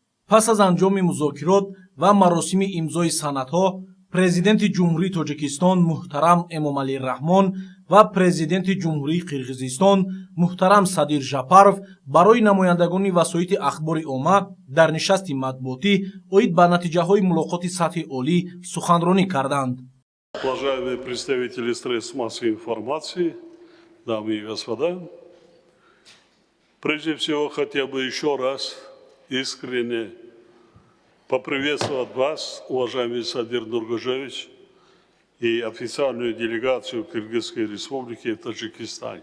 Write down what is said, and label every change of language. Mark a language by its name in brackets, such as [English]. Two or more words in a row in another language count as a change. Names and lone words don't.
[Tajik] пас аз анҷоми музокирот ва маросими имзои санадҳо, президенти ҷумҳурии Тоҷикистон муҳтарам Эмомалӣ Раҳмон ва президенти ҷумҳурии Қирғизистон муҳтарам Садир Жапаров барои намояндагони васоити ахбори омма дар нишасти матбуотӣ оид ба натиҷаҳои мулоқоти сатҳи олӣ суханронӣ карданд. [Russian] Уважаемые представители средств массовой информации, дамы и господа, прежде всего хотел бы еще раз искренне поприветствовать вас, уважаемый Садир Нургожевич, и официальную делегацию Кыргызской Республики в Таджикистане.